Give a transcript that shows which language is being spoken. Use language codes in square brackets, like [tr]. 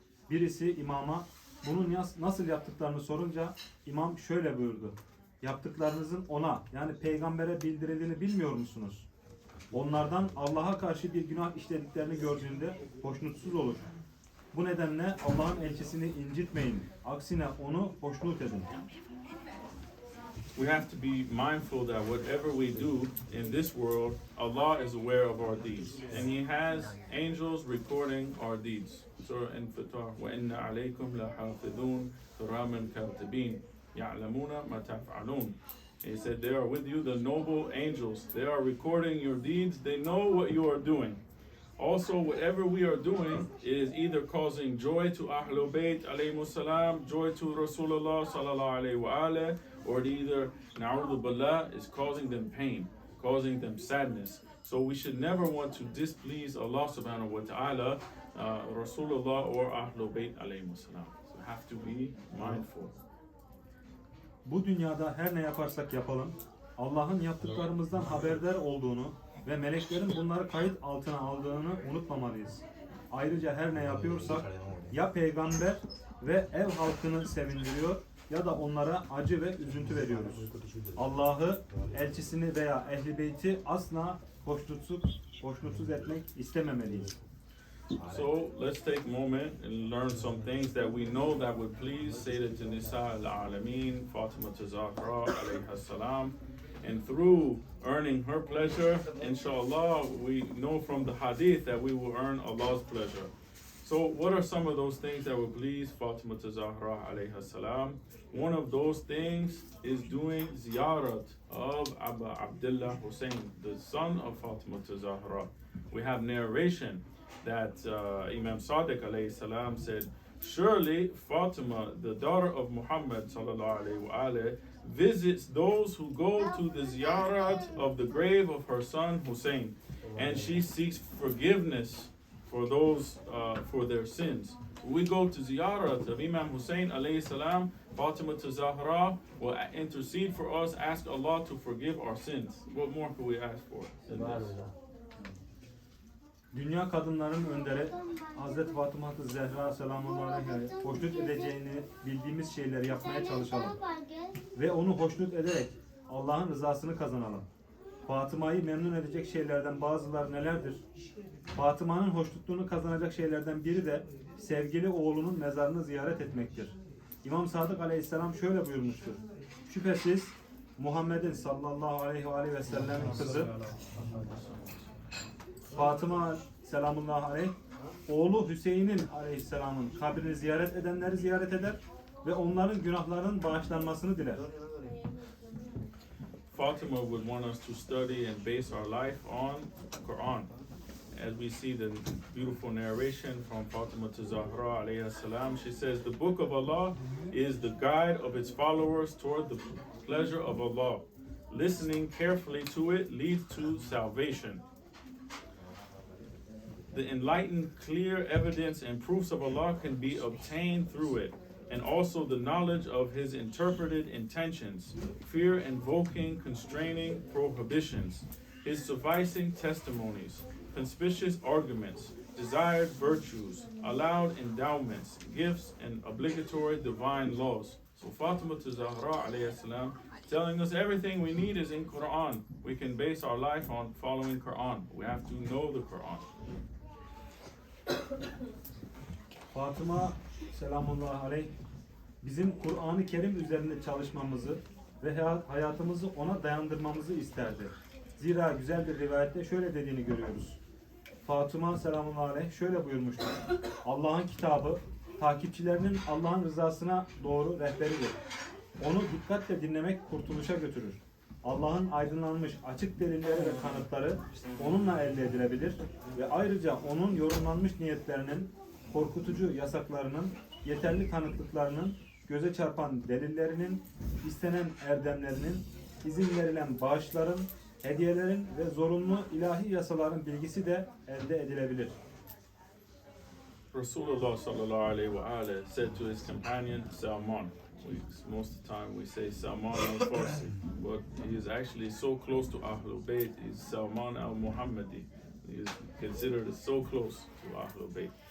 [tr] Birisi imama bunu nasıl yaptıklarını sorunca imam şöyle buyurdu. Yaptıklarınızın ona yani peygambere bildirildiğini bilmiyor musunuz? Onlardan Allah'a karşı bir günah işlediklerini gördüğünde hoşnutsuz olur. Bu nedenle Allah'ın elçisini incitmeyin. Aksine onu hoşnut edin. [en] We have to be mindful that whatever we do in this world, Allah is aware of our deeds. And He has angels recording our deeds. [ar] Surah Al-Fatir, وَإِنَّ عَلَيْكُمْ لَحَافِظُونَ كِرَامًا كَاتِبِينَ يَعْلَمُونَ مَا تَفْعَلُونَ. [en] He said they are with you, the noble angels. They are recording your deeds. They know what you are doing. Also, whatever we are doing is either causing joy to Ahlul Bayt alayhimus salam, joy to Rasulullah sallallahu alayhi wa alayhi, or either, na'udhu billah, is causing them pain, causing them sadness. So we should never want to displease Allah subhanahu wa ta'ala, Rasulullah or Ahlul Bayt alayhimus salam. So we have to be mindful. [tr] Bu dünyada her ne yaparsak yapalım, Allah'ın yaptıklarımızdan haberdar olduğunu ve meleklerin bunları kayıt altına aldığını unutmamalıyız. Ayrıca her ne yapıyorsak ya peygamber ve ev halkını sevindiriyor ya da onlara acı ve üzüntü veriyoruz. Allah'ı, elçisini veya ehli beyti asla hoşnutsuz etmek istememeliyiz. [en] So let's take a moment and learn some things that we know that would please Sayyidat Nisa al-Alameen, Fatima Zahra alayha salam. And through earning her pleasure, inshallah, we know from the hadith that we will earn Allah's pleasure. So what are some of those things that would please Fatima Zahra alayha salam? One of those things is doing ziyarat of Abu Abdullah Hussein, the son of Fatima Zahra. We have narration that Imam Sadiq alayhi salam said, surely Fatima, the daughter of Muhammad sallallahu alayhi wa alayhi, visits those who go to the ziyarat of the grave of her son Hussein, and she seeks forgiveness for those for their sins. We go to ziyarat of Imam Hussein alayhi salam, Fatima Zahra will intercede for us, ask Allah to forgive our sins. What more could we ask for than this? [tr] Dünya kadınların önderi Hazreti Fatıma'nın Zehra selamullahi aleyha hoşnut edeceğini bildiğimiz şeyleri yapmaya çalışalım. Ve onu hoşnut ederek Allah'ın rızasını kazanalım. Fatıma'yı memnun edecek şeylerden bazıları nelerdir? Fatıma'nın hoşnutluğunu kazanacak şeylerden biri de sevgili oğlunun mezarını ziyaret etmektir. İmam Sadık aleyhisselam şöyle buyurmuştur. Şüphesiz Muhammed'in sallallahu aleyhi ve sellem'in kızı Fatıma selamullahi aleyh, oğlu Hüseyin'in aleyhisselamın kabrini ziyaret edenleri ziyaret eder ve onların günahlarının bağışlanmasını diler. [en] Fatima would want us to study and base our life on Quran. As we see the beautiful narration from Fatima Zahra alayhi salam, she says the book of Allah is the guide of its followers toward the pleasure of Allah. Listening carefully to it leads to salvation. The enlightened, clear evidence and proofs of Allah can be obtained through it. and also the knowledge of his interpreted intentions, fear-invoking, constraining prohibitions, his sufficing testimonies, conspicuous arguments, desired virtues, allowed endowments, gifts, and obligatory divine laws. So Fatima to Zahra alayhi salam, telling us everything we need is in Quran. We can base our life on following Quran. We have to know the Quran. [tr] Fatıma selamullahi aleyh bizim Kur'an-ı Kerim üzerinde çalışmamızı ve hayatımızı ona dayandırmamızı isterdi. Zira güzel bir rivayette şöyle dediğini görüyoruz. Fatıma selamullahi aleyh şöyle buyurmuştur. Allah'ın kitabı takipçilerinin Allah'ın rızasına doğru rehberidir. Onu dikkatle dinlemek kurtuluşa götürür. Allah'ın aydınlanmış açık delilleri ve kanıtları onunla elde edilebilir ve ayrıca onun yorumlanmış niyetlerinin, korkutucu yasaklarının, yeterli tanıklıklarının, göze çarpan delillerinin, istenen erdemlerinin, izin verilen bağışların, hediyelerin ve zorunlu ilahi yasaların bilgisi de elde edilebilir. [en] Rasulullah sallallahu alaihi wa alihi said to his companion Salman. Most of the time we say Salman al-Farsi, but he is actually so close to Ahlul Bayt. He's Salman al-Muhammadi. He is considered so close to Ahlul Bayt.